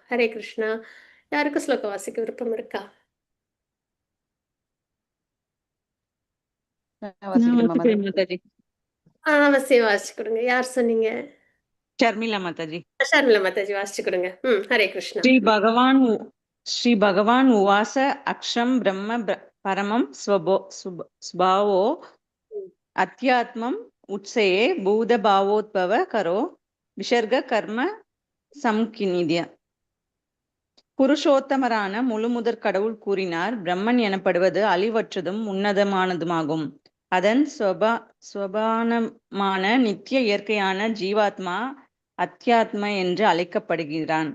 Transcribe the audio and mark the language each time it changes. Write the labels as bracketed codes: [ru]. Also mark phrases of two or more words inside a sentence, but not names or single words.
[ta] ஹரே கிருஷ்ணா. யாருக்கும் ஸ்லோகம் வாசிக்க விருப்பம் இருக்கா? வாசிக்கணுமா நமஸ்தே மதர்? மாதாஜி. அவசியம் வாசிச்சு கொடுங்க. யார் சொன்னீங்க? ஷர்மிளா மாதாஜி. ஷர்மிளா மாதாஜி வாசிச்சு கொடுங்க. ஹரே கிருஷ்ணா. [sa] श्री भगवान उवास अक्षम ब्रह्म परमं स्वभावो अध्यात्मम उत्सये भूत भावोद्भव करो विसर्ग कर्म சம்கினித்ய. [ta] புருஷோத்தமரான முழுமுதற் கடவுள் கூறினார், பிரம்மன் எனப்படுவது அழிவற்றதும் உன்னதமானதுமாகும். அதன் ஸ்வபானமான நித்திய இயற்கையான ஜீவாத்மா அத்தியாத்ம என்று அழைக்கப்படுகிறான்.